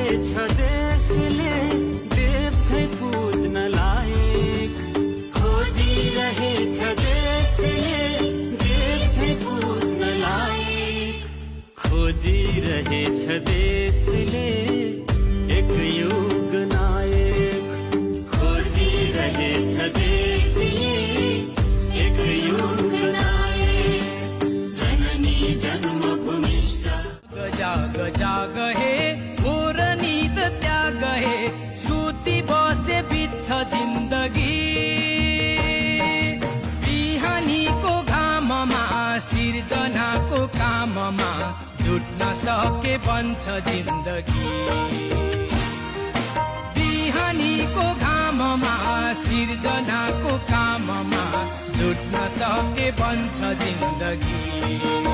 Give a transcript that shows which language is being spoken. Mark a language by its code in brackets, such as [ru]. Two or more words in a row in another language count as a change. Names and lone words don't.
[ne] छ देशले देव छै पूज्न लायक, खोजी रहे छ देशले देव छै पूज्न लायक, खोजी रहे छ देशले एक युग नायक, खोजी रहे छ देशले एक युग नायक, [sa] जननी जन्मभूमिश्च [ne] जाग जाग हे मोर निद त्याग हे, सुती बसे बित्छ जिन्दगी, बिहानीको घाममा सिर्जनाको काममा जुट्न सके बन्छ जिन्दगी, बिहानीको घाममा सिर्जनाको काममा जुट्न सके बन्छ जिन्दगी